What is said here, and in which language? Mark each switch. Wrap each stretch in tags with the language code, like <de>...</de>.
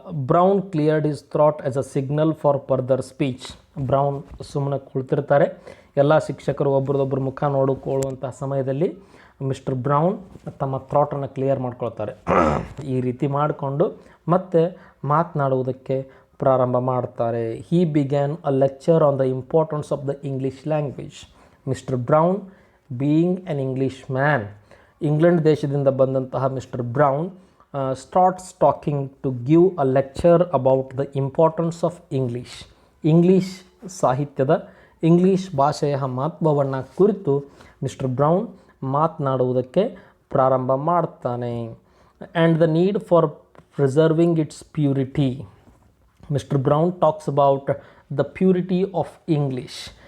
<en>Brown cleared his throat as a signal for further speech.</en> <kn>Brown ಸುಮ್ಮನೆ ಕುಳಿತಿರ್ತಾರೆ. ಎಲ್ಲ ಶಿಕ್ಷಕರು ಒಬ್ರದೊಬ್ಬರು ಮುಖ ನೋಡಿಕೊಳ್ಳುವಂಥ ಸಮಯದಲ್ಲಿ ಮಿಸ್ಟರ್ ಬ್ರೌನ್ ತಮ್ಮ ಥ್ರಾಟನ್ನು ಕ್ಲಿಯರ್ ಮಾಡ್ಕೊಳ್ತಾರೆ. ಈ ರೀತಿ ಮಾಡಿಕೊಂಡು ಮತ್ತೆ ಮಾತನಾಡುವುದಕ್ಕೆ ಪ್ರಾರಂಭ ಮಾಡ್ತಾರೆ.</kn> <en>he began a lecture on the importance of the English language. Mister Brown being an Englishman,</en> <kn>England ದೇಶದಿಂದ ಬಂದಂತಹ</kn> <en>Mister Brown starts talking to give a lecture about the importance of English.</en> <kn>English ಸಾಹಿತ್ಯದ, English ಭಾಷೆಯ ಮಹತ್ವವನ್ನು ಕುರಿತು mister brown ಮಾತನಾಡುವುದಕ್ಕೆ ಪ್ರಾರಂಭ ಮಾಡ್ತಾನೆ.</kn> <en>And the need for preserving its purity. Mister Brown talks about the purity of English.</en>